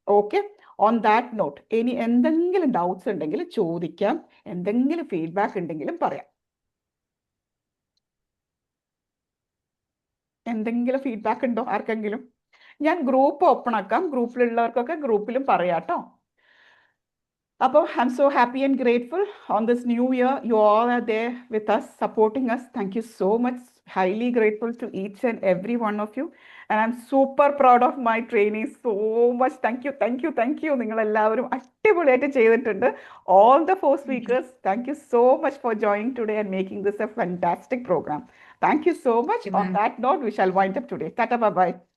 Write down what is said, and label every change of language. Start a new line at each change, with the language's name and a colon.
Malayalam: Okay, on that not ഇനി എന്തെങ്കിലും doubts ഉണ്ടെങ്കിൽ ചോദിക്കാം, എന്തെങ്കിലും ഫീഡ്ബാക്ക് ഉണ്ടെങ്കിലും പറയാം. എന്തെങ്കിലും ഫീഡ്ബാക്ക് ഉണ്ടോ ആർക്കെങ്കിലും? ഞാൻ ഗ്രൂപ്പ് ഓപ്പൺ ആക്കാം, ഗ്രൂപ്പിലുള്ളവർക്കൊക്കെ ഗ്രൂപ്പിലും പറയാട്ടോ.
English: അപ്പോൾ I'm so happy and grateful on this new year. You all are there with us, supporting us. Thank you so much. Highly grateful to each and every one of you. And I'm super proud of my trainees. So much. Thank you.
Malayalam: നിങ്ങളെല്ലാവരും അടിപൊളിയായിട്ട് ചെയ്തിട്ടുണ്ട്.
English: All the 4 speakers, thank you so much for joining today and making this a fantastic program. Thank you so much. On that note, we shall wind up today. Tata, bye-bye.